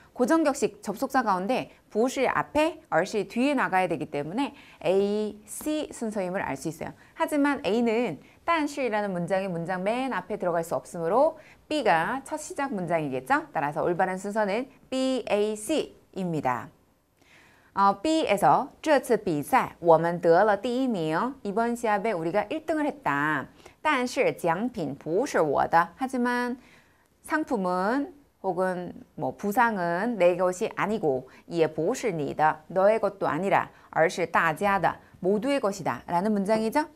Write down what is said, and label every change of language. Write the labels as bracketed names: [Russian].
[Korean] 고정격식 접속사 가운데 不是 앞에, 而是뒤에 나가야 되기 때문에 A, C 순서임을 알 수 있어요. 하지만 A는 但是이라는 문장이 문장 맨 앞에 들어갈 수 없으므로 B가 첫 시작 문장이겠죠? 따라서 올바른 순서는 B, A, C입니다. [Chinese] B에서 这次比赛我们得了第一名. [Korean] 이번 시합에 우리가 1등을 했다. [Chinese] 但是奖品不是我的. [Korean] 하지만 상품은 혹은 뭐 부상은 내 것이 아니고 [Chinese] 也不是你的. [Korean] 너의 것도 아니라 [Chinese] 而是大家的. [Korean] 모두의 것이다 라는 문장이죠.